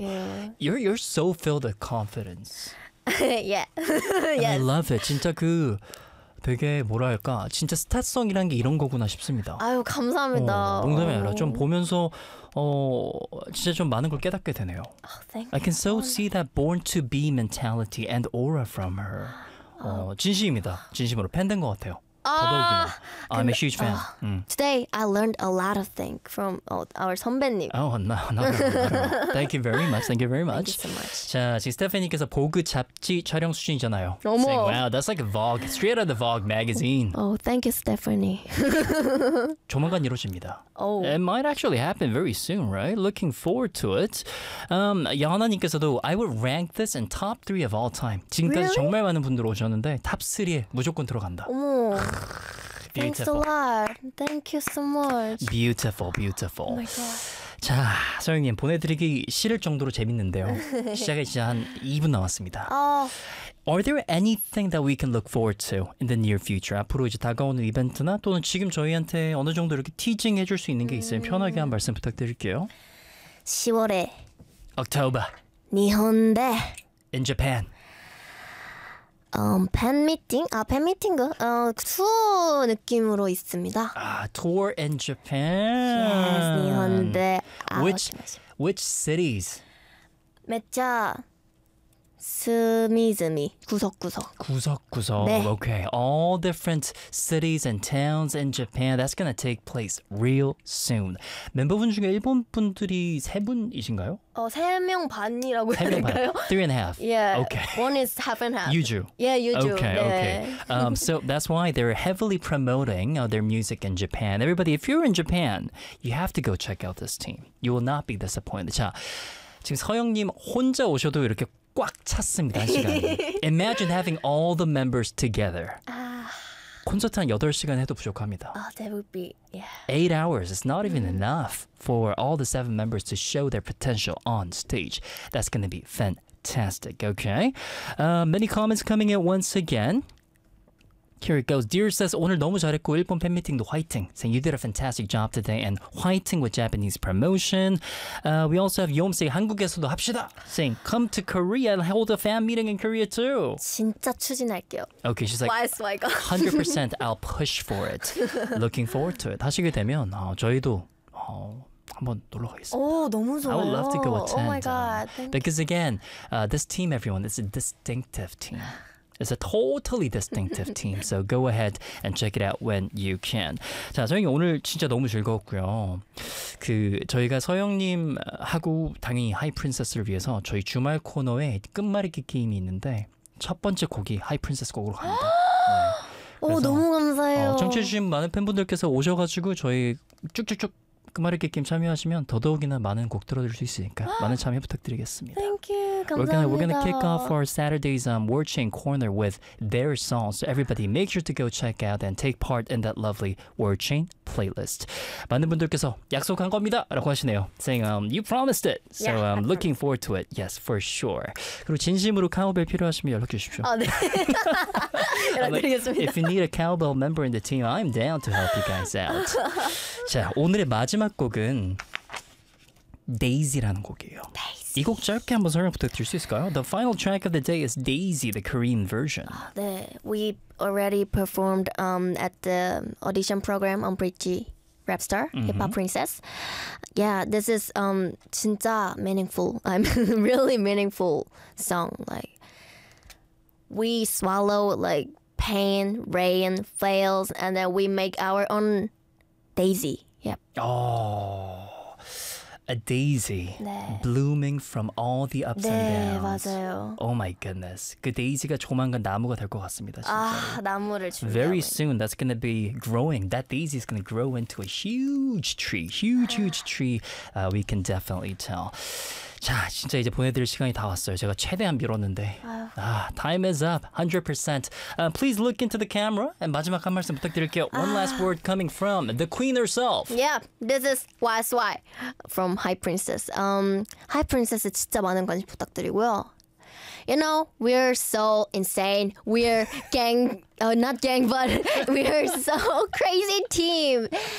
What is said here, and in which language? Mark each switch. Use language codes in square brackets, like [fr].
[en] Thank you. You're so filled with confidence. Yeah. Yes. I love it. [ko] 진짜 그 되게 뭐랄까 진짜 스타성이란 게 이런 거구나 싶습니다. 아유 감사합니다. 농담이 아니라 좀 보면서 진짜 좀 많은 걸 깨닫게 되네요. [en] Oh, I can so see that born to be mentality and aura from her. [ko] 진심입니다. 진심으로 팬 된 것 같아요. [en] I'm a huge fan. Today, I learned a lot of things from our 선배님. Oh, no. Thank you very much. Thank you very much. Thank you so much. [ko] 자, 지금 스테파니께서 보그 잡지 촬영 수준이잖아요. 어머. [en] Saying, wow, that's like a Vogue, straight out of the Vogue magazine. Oh, thank you, Stephanie. [ko] 조만간 이루어집니다. [en] Oh. It might actually happen very soon, right? Looking forward to it. [ko] 야나님께서도 [en] I would rank this in top 3 of all time. [ko] 지금까지 [en] really? [ko] 정말 많은 분들 오셨는데 top 3에 무조건 들어간다. 어머. [en] Beautiful. Thanks a lot. Thank you so much. Beautiful, beautiful. Oh my God. [ko] 자, 서영님 보내드리기 싫을 정도로 재밌는데요. 시작이 이제 한 2분 남았습니다. [en] Are there anything that we can look forward to in the near future? [ko] 앞으로 이제 다가오는 이벤트나 또는 지금 저희한테 어느 정도 이렇게 티징 해줄 수 있는 게 있으면 편하게 한 말씀 부탁드릴게요. 10월에 [en] October. [ja] 니혼데 [en] In Japan. [ko] 팬미팅? 팬미팅가? 투어 느낌으로 있습니다. [en] 투어 in Japan. Yes, [ja] 니혼데. [en] Which cities? [ja] 메차 스미즈미 [ko] 구석구석. 구석구석. 네. [en] Okay, all different cities and towns in Japan. That's gonna take place real soon. [ko] 멤버분 중에 일본 분들이 세 분이신가요? 세 명 반이라고 해야 될까요? 3.5 [en] Yeah. Okay. One is 1/2 [ko] 유주. [en] Yeah, 유주. Okay, [ko] 네. [en] okay. So that's why they're heavily promoting their music in Japan. Everybody, if you're in Japan, you have to go check out this team. You will not be disappointed. [ko] 자, 지금 서영님 혼자 오셔도 이렇게 꽉 찼습니다, 한 시간에. [en] Imagine having all the members together. [ko] 콘서트 한 8시간 해도 부족합니다. [en] That would be, yeah. 8 hours, it's not even enough for all the 7 members to show their potential on stage. That's gonna be fantastic, okay? Many comments coming in once again. Here it goes. Dear says, [ko] 오늘 너무 잘했고 일본 팬미팅도 화이팅. [en] Saying you did a fantastic job today and 화이팅 with Japanese promotion. We also have Yom say, [ko] 한국에서도 합시다. [en] Saying come to Korea and hold a fan meeting in Korea too. [ko] 진짜 추진할게요. [en] Okay, she's like, why is why? 100% I'll push for it. Looking forward to it. [ko] 하시게 되면 저희도 한번 놀러 가겠습니다. 너무 좋아요. [en] I would love to go attend. Oh my God. Because again, this team, everyone, is a distinctive team. It's a totally distinctive team, so go ahead and check it out when you can. [ko] 자, 서영님 오늘 진짜 너무 즐거웠고요. 저희가 서영님하고 당연히 하이 프린세스를 위해서 저희 주말 코너에 끝말잇기 게임이 있는데 첫 번째 곡이 하이 프린세스 곡으로 갑니다. 네. 너무 감사해요. 청취해주신 많은 팬분들께서 오셔가지고 저희 쭉쭉쭉 끝말잇기 게임 참여하시면 더더욱이나 많은 곡 들어드릴 수 있으니까 많은 참여 부탁드리겠습니다. [en] Thank you. We're gonna kick off our Saturday's Word Chain Corner with their song. So everybody, make sure to go check out and take part in that lovely Word Chain playlist. [ko] 많은 분들께서 약속한 겁니다라고 하시네요. [en] Saying you promised it. So yeah, I'm looking forward to it. Yes, for sure. [ko] 그리고 진심으로 카우벨 필요하시면 연락 주십시오. 아 네. 연락드리겠습니다. [en] If you need a cowbell member in the team, I'm down to help you guys out. [ko] 자, 오늘의 마지막 곡은 Daisy라는 곡이에요. [en] Daisy. [ko] 이 곡 짧게 한번 설명 부탁드릴 수 있을까요? [en] The final track of the day is Daisy, the Korean version. [ko] 네, [en] we already performed at the audition program on Bridgy Rap Star, mm-hmm. Hip Hop Princess. Yeah, this is [ko] 진짜 [en] meaningful. I'm really meaningful song. Like we swallow like pain, rain, fails, and then we make our own Daisy. Yep. Oh. A daisy [ko] 네. [en] blooming from all the ups [ko] 네, [en] and downs. [ko] 네, 맞아요. [en] Oh my goodness. [ko] 그 데이지가 조만간 나무가 될 것 같습니다. 진짜로. 아, 나무를 준비하고. [en] Very soon, that's going to be growing. That daisy is going to grow into a huge tree. Huge, huge tree. We can definitely tell. [ko] 자, 진짜 이제 보내드릴 시간이 다 왔어요. 제가 최대한 미뤘는데. 아유. 아, [en] time is up, 100%. Please look into the camera. And [ko] 마지막 한 말씀 부탁드릴게요. 아. [en] One last word coming from the queen herself. Yeah, this is YSY from High Princess. [ko] High Princess에 진짜 많은 관심 부탁드리고요. [en] You know, we're so insane. We're gang, not gang, but we're so crazy team.